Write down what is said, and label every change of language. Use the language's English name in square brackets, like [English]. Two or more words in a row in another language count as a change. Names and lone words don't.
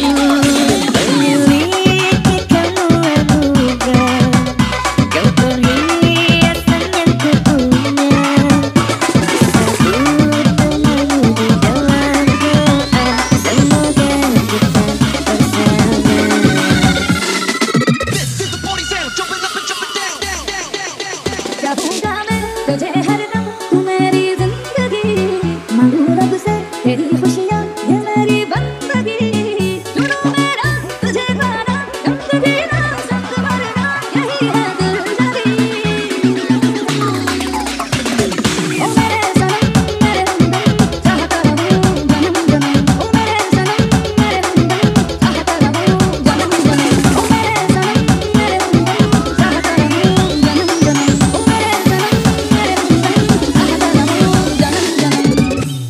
[Indonesian] Memiliki kamu anugerah, kau perhiasan yang kupunya. Disebut namamu di dalam doa, semoga kita bersama. Gabung kami [Hindi] तुझे हरदम तू मेरी जिंदगी मांगू रब से तेरी खुशियाँ ये मेरी बंदगी चुनूं मेरा तुझे पाना गम जीना संग मरना यही है दिललगी ओ मेरे सनम मेरे हमदम चाहता रहूं जन्म जन्म ओ मेरे सनम मेरे हमदम चाहता रहूं जन्म जन्म ओ मेरे सनम मेरे हमदम चाहता रहूं जन्म जन्म ओ मेरे सनम मेरे हमदम चाहता रहूं जन्म जन्म